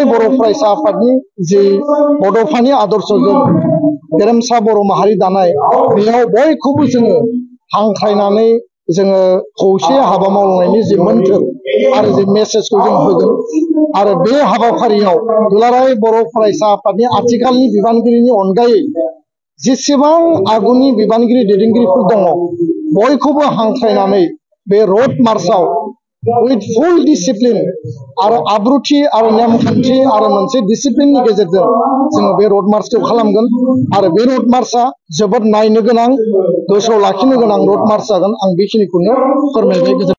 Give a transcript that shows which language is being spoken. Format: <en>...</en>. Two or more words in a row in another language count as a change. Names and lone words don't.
<brx>बर' फरायसा आफादनि जि बड'फानि आदर्शजों गेरेमसा बर' माहारि दानाय बेयाव बयखौबो जोङो हांख्रायनानै जोङो खौसे हाबा मावलांनायनि जि मोन्थोर आरो जि मेसेजखौ जों होगोन आरो बे हाबाफारियाव दुलाराय बर' फरायसा आफादनि आथिखालनि बिबानगिरिनि अनगायै जेसेबां आगुनि बिबानगिरि दैदेनगिरिफोर दङ बयखौबो हांख्रायनानै बे रोड मार्चआव</brx> <en>with full discipline</en> <brx>आरो आब्रुथि आरो नेमखान्थि आरो मोनसे डिसिप्लिननि गेजेरजों जोङो बे रोड मार्चखौ खालामगोन आरो बे रोड मार्चआ जोबोद नायनो गोनां गोसोआव लाखिनो गोनां रोड मार्च जागोन आं बेखिनिखौनो फोरमायबाय।</brx>